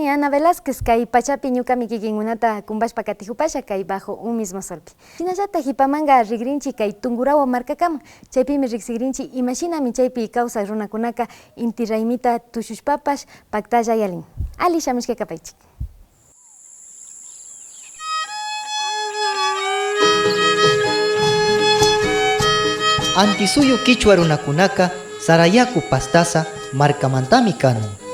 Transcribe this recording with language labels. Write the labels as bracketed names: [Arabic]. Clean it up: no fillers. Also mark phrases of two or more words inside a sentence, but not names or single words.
[Quechua] Ana Velázquez kay pachapi ñukami kikinkunata kumbashpa katijupasha kay [Spanish] bajo un mismo solpi. [Quechua] Hinallata hipamanga rigrinchi kay Tungurawa markakama, chaypimi riqsigrinchi imashinami chaypi kawsaq runakunaka inti raymita tushushpapash paktalla yalin. Ali shamishka kapaychik. Antisuyu Kichwa runakunaka Sarayaku pastasa markamantami kanun.